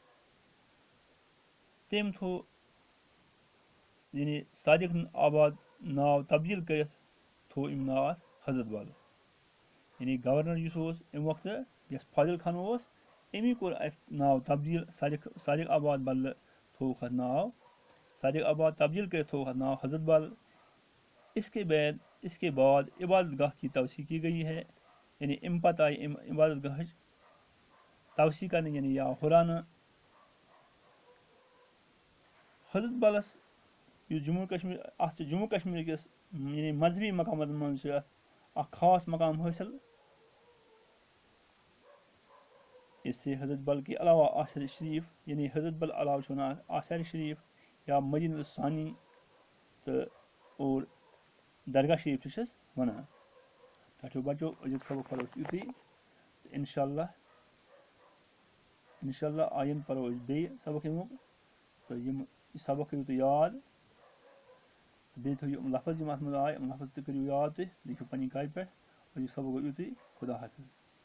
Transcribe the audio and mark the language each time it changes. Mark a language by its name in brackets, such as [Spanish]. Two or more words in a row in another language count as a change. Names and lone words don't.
[Kashmiri] تٔمۍ تھوٚو یعنی صادق آباد ناو تبدیٖل کٔرِتھ تھوٚو أمۍ ناو اَتھ حضرت بل یعنی گورنر یُس اوس اَمہِ وقتہٕ یَس فاضل خان اوس أمی کوٚر اَتھ ناو تبدیٖل صادق آباد بدلہٕ تھووُکھ اَتھ ناو صادق آباد تبدیٖل کٔرِتھ تھووُکھ اَتھ ناو حضرت بل [Urdu] اس کے بعد عبادت گاہ کی توسیع کی گئی ہے [Kashmiri] یعنی اَمہِ پتہٕ آیہِ اَمہِ عبادت گاہٕچ توسیع کرنہٕ یعنی یہِ آو ہُرراونہٕ حضرت بلس یُس جموں کشمیٖر اَتھ چھِ جموں کشمیٖر کِس یعنی مذہبی مقاماتن منٛز چھِ اَتھ اکھ خاص مقام حٲصِل [Urdu] اس سے حضرت بل کے علاوہ آثار شریف [Kashmiri] یعنی حضرت بل علاوہ چھُ وَنان آثار شریف یا مدیٖنہ ثانی تہٕ اور درگاہ شریف تہِ چھِس وَنان ٹھیٖک بچو أزیُک سبق پرو أسۍ یُتُے تہٕ [Arabic] اِنشاء اللہ [Kashmiri] آیِنٛدٕ پرو أسۍ بیٚیہِ سبق اَمیُک تہٕ یہِ سبق کٔرِو تُہۍ یاد بیٚیہِ تھٲیِو یِم لفظ یِم اَتھ منٛز آے یِم لفظ تہِ کٔرِو یاد تُہۍ لیکھِو پنٛنہِ کاپہِ پٮ۪ٹھ أزیُک سبق گوٚو یُتُے [Urdu] خدا حافظ